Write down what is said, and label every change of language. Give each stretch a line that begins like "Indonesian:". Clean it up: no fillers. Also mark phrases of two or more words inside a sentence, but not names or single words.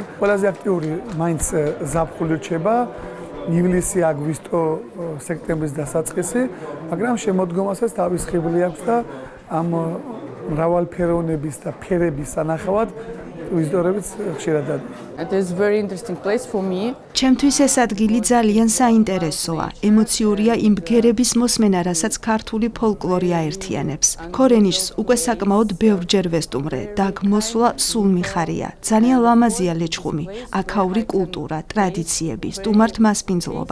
Georgian: ყველაზე აქტიური მაინც ზაფხული რჩება, ივლისი, აგვისტო, სექტემბრის დასაწყისი, მაგრამ შემოდგომასაც თავის ხიბლი აქვს და ამ მრავალფეროვნების და ფერების სანახავად ვიზიტორებიც ხშირად დადიან.
English: It is very interesting place for me.
Georgian: ჩემთვის ეს ადგილი ძალიან საინტერესოა. ემოციურია იმ ბგერების მოსმენა, რასაც ქართული ფოლკლორი აერთიანებს. ქორენიშს უკვე საკმაოდ ბევრჯერ ვესტუმრე და აქ მოსვლა სულ მიხარია. ძალიან ლამაზია ლეჩხუმი, აქაური კულტურა, ტრადიციები, სტუმართ მასპინძლობა.